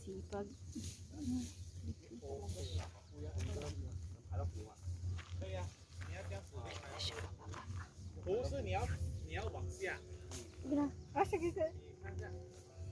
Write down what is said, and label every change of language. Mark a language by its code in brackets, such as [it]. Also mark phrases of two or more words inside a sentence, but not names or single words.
[tl] pag [zh] 对呀、你要这样子。不是你要往下， [tl] Ah, sige, sige. [zh] 你看这样。